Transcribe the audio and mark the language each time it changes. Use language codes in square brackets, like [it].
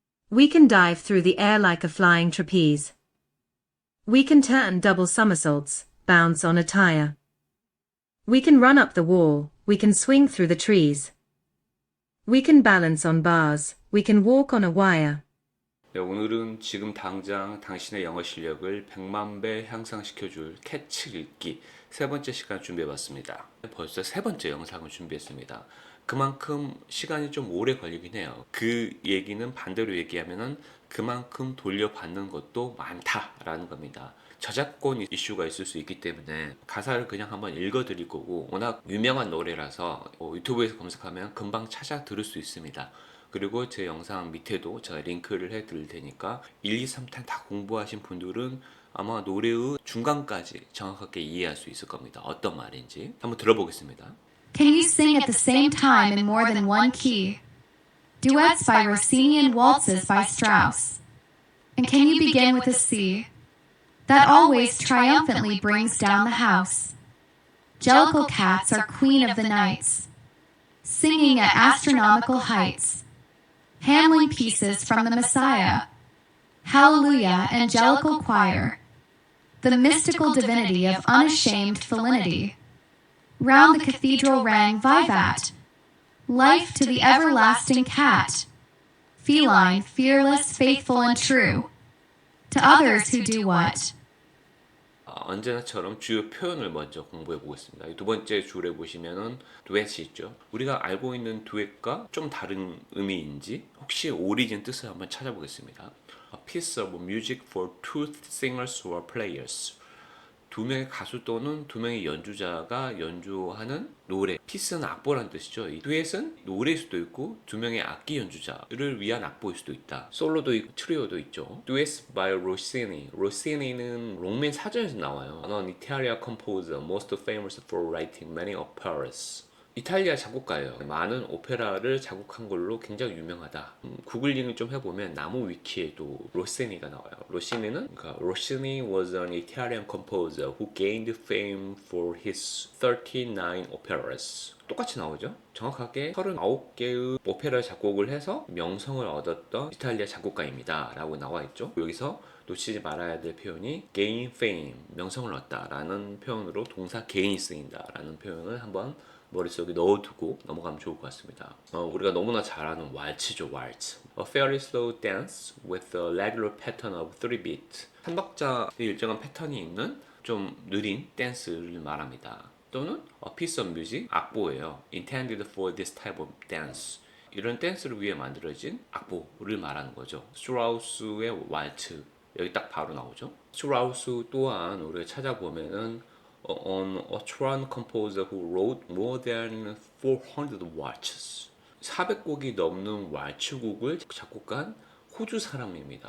[en] We can dive through the air like a flying trapeze. We can turn double somersaults, bounce on a tire. We can run up the wall, we can swing through the trees. We can balance on bars, we can walk on a wire. [ko] 네, 오늘은 지금 당장 당신의 영어 실력을 100만 배 향상시켜줄 캐치 읽기 세 번째 시간 준비해봤습니다. 벌써 세 번째 영상을 준비했습니다. 그만큼 시간이 좀 오래 걸리긴 해요. 그 얘기는 반대로 얘기하면은 그만큼 돌려받는 것도 많다라는 겁니다. 저작권 이슈가 있을 수 있기 때문에 가사를 그냥 한번 읽어드릴 거고, 워낙 유명한 노래라서 유튜브에서 검색하면 금방 찾아 들을 수 있습니다. 그리고 제 영상 밑에도 제가 링크를 해드릴 테니까 1, 2, 3탄 다 공부하신 분들은 아마 노래의 중간까지 정확하게 이해할 수 있을 겁니다. 어떤 말인지 한번 들어보겠습니다. [en] Can you sing at the same time in more than one key? Duets by Rossini and waltzes by Strauss. And can you begin with a C? That always triumphantly brings down the house. Jellicle cats are queen of the nights, singing at astronomical heights, handling pieces from the Messiah. Hallelujah, angelical choir, the mystical divinity of unashamed felinity. Round the cathedral rang vivat, life to the everlasting cat, feline, fearless, faithful, and true, to others who do what? [ko] 언제나처럼 주요 표현을 먼저 공부해 보겠습니다. 두 번째 줄에 보시면은 듀엣이 있죠. 우리가 알고 있는 듀엣과 좀 다른 의미인지 혹시 오리진 뜻을 한번 찾아보겠습니다. [en] A piece of music for two singers or players. [ko] 두 명의 가수 또는 두 명의 연주자가 연주하는 노래. 피스는 악보란 뜻이죠. 이 듀엣은 노래일 수도 있고 두 명의 악기 연주자를 위한 악보일 수도 있다. 솔로도 있고 트리오도 있죠. [en] Duets by Rossini. [ko] 로시니는 롱맨 사전에서 나와요. [en] An Italian composer most famous for writing many operas. [ko] 이탈리아 작곡가예요. 많은 오페라를 작곡한 걸로 굉장히 유명하다. 구글링을 좀 해보면 나무 위키에도 로시니가 나와요. [en] 로시니는 Rossini was an Italian composer who gained fame for his 39 operas. [ko] 똑같이 나오죠. 정확하게 39개의 오페라 작곡을 해서 명성을 얻었던 이탈리아 작곡가입니다 라고 나와 있죠. 여기서 놓치지 말아야 될 표현이 gain fame, 명성을 얻다 라는 표현으로 동사 gain이 쓰인다 라는 표현을 한번 머릿속에 넣어두고 넘어가면 좋을 것 같습니다. 우리가 너무나 잘 아는 왈츠죠, 왈츠. [en] A fairly slow dance with a regular pattern of 3-beat. [ko] 3박자의 일정한 패턴이 있는 좀 느린 댄스를 말합니다. [en] 또는 a piece of music, [ko] 악보예요. [en] Intended for this type of dance. [ko] 이런 댄스를 위해 만들어진 악보를 말하는 거죠. 스트라우스의 왈츠. 여기 딱 바로 나오죠. 스트라우스 또한 우리가 찾아보면은 [en] an Austrian composer who wrote more than 400 waltzes. [ko] 400곡이 넘는 왈츠곡을 작곡한 호주 사람입니다.